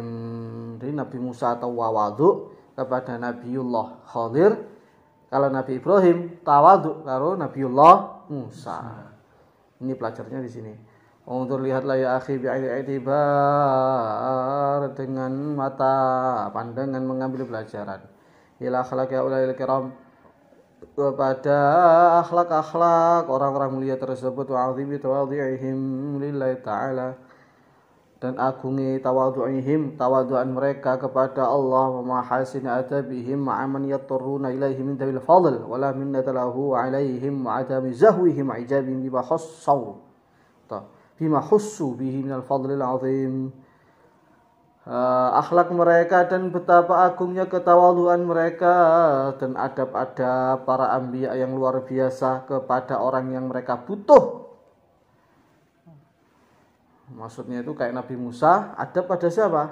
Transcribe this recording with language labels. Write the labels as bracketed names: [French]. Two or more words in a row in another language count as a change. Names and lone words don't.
[Indonesian] Jadi Nabi Musa tawadhu kepada Nabiullah Khadir, kalau Nabi Ibrahim tawadhu karo Nabiullah Musa. Ini pelajarannya di sini. Untuk lihatlah [Arabic] يا أخي بالاعتبار, [Indonesian] dengan mata pandangan mengambil pelajaran. [Arabic] إلى أخلاق أولي الكرام, [Indonesian] kepada akhlak-akhlak orang-orang mulia tersebut, [Arabic] وعظيم تواضعهم لله تعالى, [Indonesian] dan agungi tawadhu'an mereka kepada Allah, [Arabic] ومحاسن آدابهم مع من يضطرون إليه من ذوي الفضل ولا منة له عليهم وعدم زهوهم إعجابهم بما خصوا به من الفضل العظيم. [Indonesian] Akhlak mereka dan betapa agungnya ketawaduan mereka dan adab-adab para anbiya yang luar biasa kepada orang yang mereka butuh. Maksudnya itu kayak Nabi Musa adab pada siapa?